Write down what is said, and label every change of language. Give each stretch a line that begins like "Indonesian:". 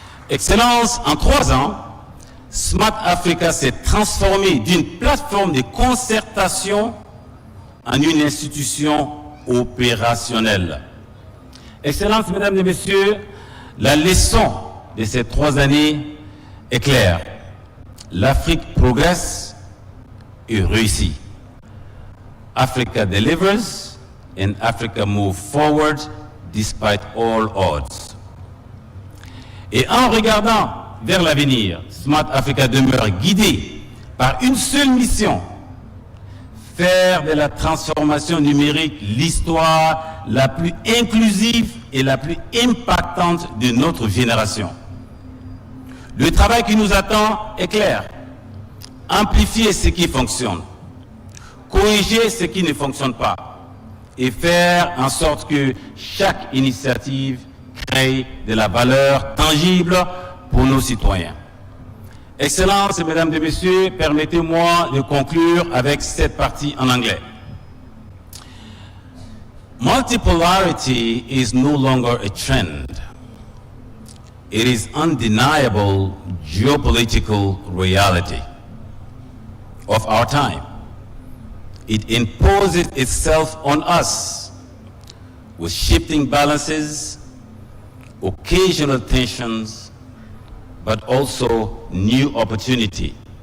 French: Excellence, en 3 ans, Smart Africa s'est transformé d'une plateforme de concertation en une institution opérationnelle. Excellence, mesdames et messieurs, la leçon de ces 3 années est claire. L'Afrique progresse et réussit.
English: Africa delivers and Africa moves forward despite all odds.
French: Et en regardant vers l'avenir, Smart Africa demeure guidé par une seule mission: faire de la transformation numérique l'histoire la plus inclusive et la plus impactante de notre génération. Le travail qui nous attend est clair: amplifier ce qui fonctionne, corriger ce qui ne fonctionne pas et faire en sorte que chaque initiative crée de la valeur tangible pour nos citoyens. Excellences, mesdames et messieurs, permettez-moi de conclure avec cette partie en anglais.
English: Multipolarity is no longer a trend. It is undeniable geopolitical reality of our time. It imposes itself on us with shifting balances, occasional tensions, but also new opportunity.